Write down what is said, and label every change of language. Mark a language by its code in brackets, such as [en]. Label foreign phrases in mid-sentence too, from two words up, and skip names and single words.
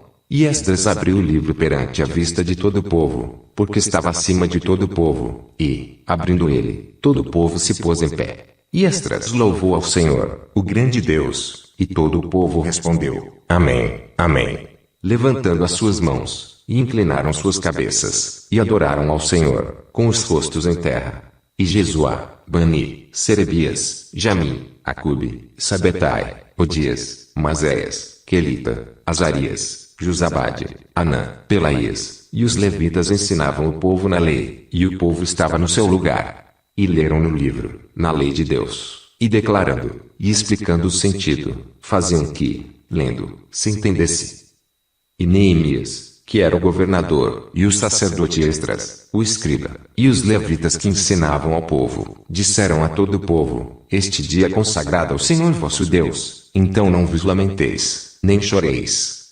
[pt] E Esdras abriu o livro perante a vista de todo o povo, porque estava acima de todo o povo, e, abrindo ele, todo o povo se pôs em pé. E Esdras louvou ao Senhor, o grande Deus, e todo o povo respondeu, Amém, Amém, levantando as suas mãos, e inclinaram suas cabeças, e adoraram ao Senhor, com os rostos em terra. E Jesuá, Bani, Serebias, Jamim, Acube, Sabetai, Odias, Maséias, Quelita, Azarias, Josabade, Anã, Pelaías, e os levitas ensinavam o povo na lei, e o povo estava no seu lugar. E leram no livro, na lei de Deus, e declarando, e explicando o sentido, faziam que, lendo, se entendesse. E Neemias, que era o governador, e o sacerdote Esdras, o escriba, e os levitas que ensinavam ao povo, disseram a todo o povo, este dia é consagrado ao Senhor vosso Deus, então não vos lamenteis, nem choreis.